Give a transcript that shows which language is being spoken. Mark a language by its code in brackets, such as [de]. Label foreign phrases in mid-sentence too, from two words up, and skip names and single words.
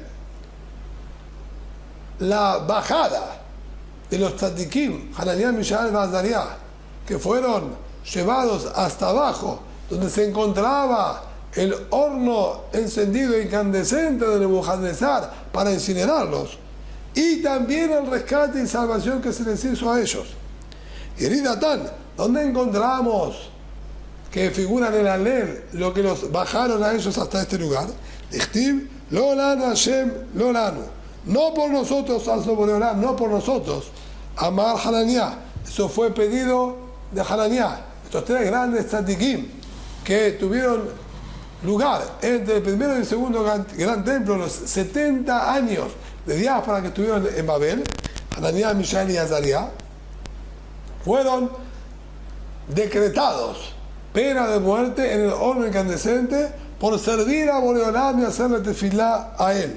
[es] la bajada de los tzadikim, Hananiah, Mishael y Azariah, que fueron llevados hasta abajo, donde se encontraba el horno encendido incandescente de Nebuchadnezzar para incinerarlos, y también el rescate y salvación que se les hizo a ellos. Y en Idatán, ¿dónde encontramos que figuran el Halel, lo que los bajaron a ellos hasta este lugar? [he] דכתיב לא לנו השם לא לנו. [es] No por nosotros, Boreolam, no por nosotros. [he] אמר חנניה. [es] Eso fue pedido de Hananiah. Estos tres grandes tzadikim que tuvieron lugar entre el primero y el segundo gran templo, los 70 años de diáspora que estuvieron en Babel, Hananiah, Mishael y Azariah, fueron decretados pena de muerte en el horno incandescente por servir a Boreolam y hacerle tefilá a él.